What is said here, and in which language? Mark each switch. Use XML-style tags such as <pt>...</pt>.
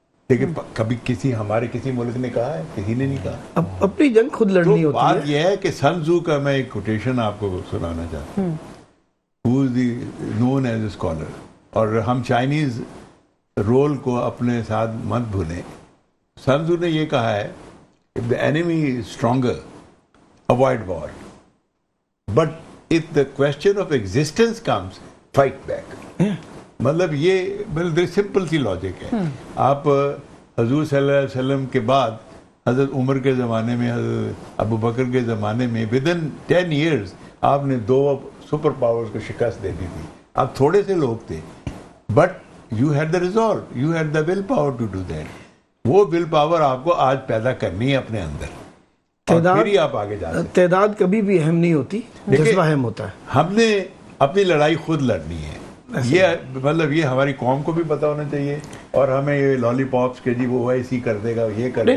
<ur>لیکن کبھی ہمارے کسی ملک نے کہا ہے؟ کسی نے نہیں کہا. اپنی جنگ خود لڑنی ہوتی ہے. بات یہ ہے کہ سن تزو کا میں ایک کوٹیشن آپ کو سنانا چاہتا ہوں,</ur> <en>who is known as a scholar,</en> <ur>اور ہم چائنیز رول کو اپنے ساتھ مت بھولیں. سن تزو نے یہ کہا ہے,</ur> <en>if the enemy is stronger, avoid war. But if the question of existence comes, fight back.</en> <ur>مطلب یہ سمپل سی لاجک ہے. آپ حضور صلی اللہ علیہ وسلم کے بعد حضرت عمر کے زمانے میں, حضرت ابو بکر کے زمانے میں</ur> <en>within 10 years</en> <ur>آپ نے 2 سپر پاورز کو شکست دے دی تھی. آپ تھوڑے سے لوگ تھے, but</ur> <en>you had the resolve, you had the will power to do that.</en> <ur>وہ ول پاور آپ کو آج پیدا کرنی ہے اپنے اندر, پھر ہی آپ آگے جا سکتے. تعداد کبھی بھی اہم نہیں ہوتی, جذبہ اہم ہوتا ہے. ہم نے اپنی لڑائی خود لڑنی ہے. یہ مطلب یہ ہماری قوم کو بھی پتا ہونا چاہیے, اور ہمیں یہ لالی پاپس کے جی وہ OIC کر دے گا, یہ کر دے گا,</ur>